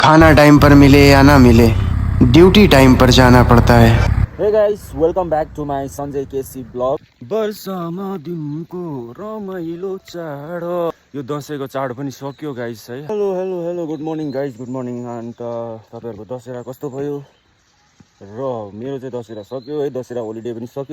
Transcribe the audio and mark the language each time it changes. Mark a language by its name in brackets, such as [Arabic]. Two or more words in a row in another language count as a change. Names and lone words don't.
[Hindi] खाना टाइम पर मिले या ना मिले, ड्यूटी टाइम पर जाना पड़ता है। [English] Hey guys, welcome back to my Sanjay KC blog. [Nepali] वर्षमा दिनको रमाइलो चाड, यो दसैँको चाड पनि सक्यो गाइस है। [English] hello hello hello, good morning guys, good morning. [Nepali] अन्त तपाईँहरूको दशहरा कस्तो भयो? र मेरो चाहिँ दशहरा सक्यो है, दशहरा होलिडे पनि सक्यो।